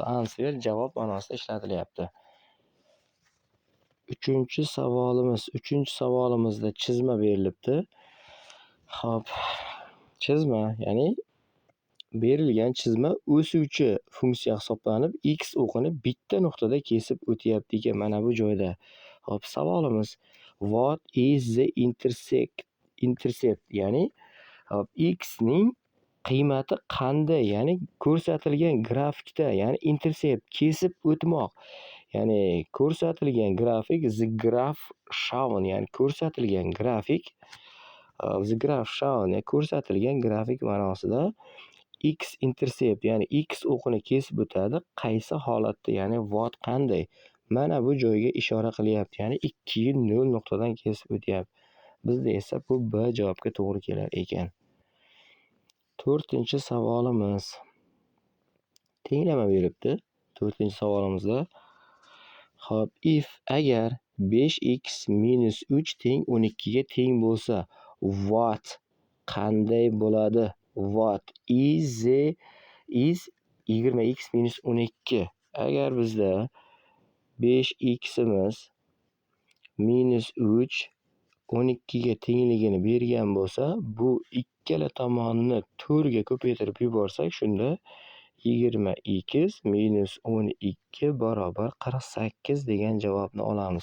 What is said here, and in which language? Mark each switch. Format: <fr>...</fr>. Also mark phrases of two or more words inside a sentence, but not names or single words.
<uz>Answer javob ma'nosida ishlatilyapti. Uchinchi savolimizda chizma berilibdi. Hop, chizma, ya'ni berilgan chizma o'suvchi funksiya hisoblanib, X o'qini bitta nuqtada kesib o'tyapti ekan, mana bu joyda. Hop, savolimiz,</uz> <en>what is the intercept,</en> <uz>ya'ni X ning qiymati qanday, ya'ni ko'rsatilgan grafikda, ya'ni intercept kesib o'tmoq, ya'ni ko'rsatilgan grafik,</uz> <en>the graph shown,</en> <uz>ya'ni ko'rsatilgan grafik</uz> <en>The graph shown,</en> <uz>ko'rsatilgan grafik ma'nosida x intercept, ya'ni x o'qini kesib o'tadi. Qaysi holatda, ya'ni what qanday? Mana bu joyga ishora qilyapti, ya'ni 2,0 nuqtadan kesib o'tyapti. Bizda esa bu B javobga to'g'ri kelar ekan. 4-chi savolimiz. Tenglama beribdi. 4-chi savolimizda Xo'p, agar 5x minus 3 teng 12 ga teng bo'lsa, what qanday bo'ladi?</uz> <en>What is 20x minus 12.</en> <uz>Agar bizda 5x imiz minus 3 12 ga tengligini bergan bo'lsa, bu ikkala tomonni 4 ga ko'paytirib yuborsak, shunda 20x minus 12 barobar 48 degan javobni olamiz.</uz>